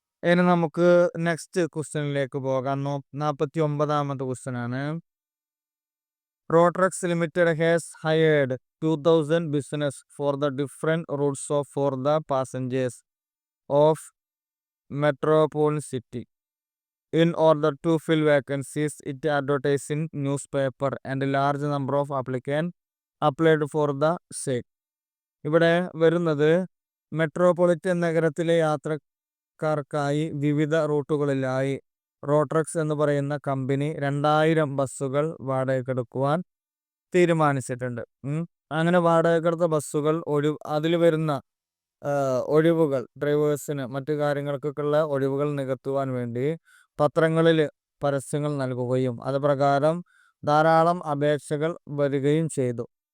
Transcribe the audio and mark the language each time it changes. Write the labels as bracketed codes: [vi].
[ml] ഇനി നമുക്ക് നെക്സ്റ്റ് ക്വസ്റ്റ്യനിലേക്ക് പോകാം. 49ാമത്തെ ക്വസ്റ്റ്യനാണ്. [en] Rotrax limited has hired 2000 business for the different routes for the passengers of metropolitan city. In order to fill vacancies, it advertised in newspaper and a large number of applicants applied for the same. [ml] ഇവിടെ വരുന്നത് metropolitan നഗരത്തിലെ യാത്രക്കാർക്കായി വിവിധ റൂട്ടുകളിലായി റോട്രക്സ് എന്ന് പറയുന്ന company 2000 ബസ്സുകൾ വാടകയ്ക്കെടുക്കുവാൻ തീരുമാനിച്ചിട്ടുണ്ട്. അങ്ങനെ വാടകയ്ക്കെടുത്ത ബസ്സുകൾ അതിൽ വരുന്ന ഒഴിവുകൾ, ഡ്രൈവേഴ്സിന് മറ്റു കാര്യങ്ങൾക്കൊക്കെയുള്ള ഒഴിവുകൾ നികത്തുവാൻ വേണ്ടി പത്രങ്ങളിൽ പരസ്യങ്ങൾ നൽകുകയും അത് പ്രകാരം ധാരാളം അപേക്ഷകൾ വരികയും ചെയ്തു.